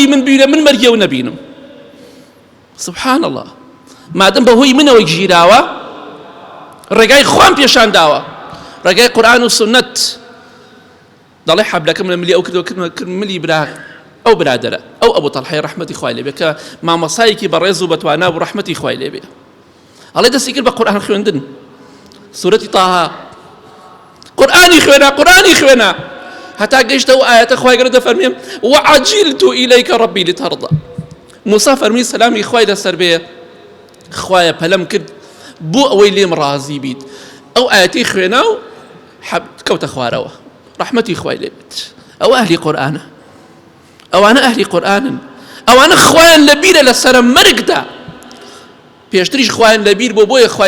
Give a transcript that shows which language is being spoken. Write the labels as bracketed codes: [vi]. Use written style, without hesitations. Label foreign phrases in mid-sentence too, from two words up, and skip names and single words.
[ckb] من بیرە من مەرگی ئەو نەبینم [ar] سبحان الله [ckb] مادەم بەهۆی منەوە گیراوە ڕێگای خوان پێشان داوە ڕێگای قورئان و سنەت دەڵێ حەبلەکەم لە ملی ئەو کردوە ملی برا ئەو برادەرە ئەو ئەبوو تەڵحەی ڕەحمەتی خوای لێبێ کە مامۆسایەکی بەڕێز و بەتوانا بوو ڕەحمەتی خوای لێبێ ئەڵێ دەستی کرد بە قورئان خوێندن سورەتی تاها قورئانی خوێنا هەتا گەیشتە ئەو ئایەتە خوای گەورە دەفەرمێ [ar] وعجلت إليك ربي لترضى [ckb] موسا فەرمی سەلامی خوای لەسەر بێ خوایە پەلەم کرد بۆ ئەوەی لێم ڕازی بیت ئەو ئایەتی خوێنا و کەوتە خوارەوە ڕەحمەتی خوای لێبێت ئەوە ئەهلی قورئانە ئەوانە ئەهلی قورئانن ئەوانە خوایان لەبیرە لەسەرە مەرگدا پێشتریش خوایان لەبیر بۆ بۆیە خوای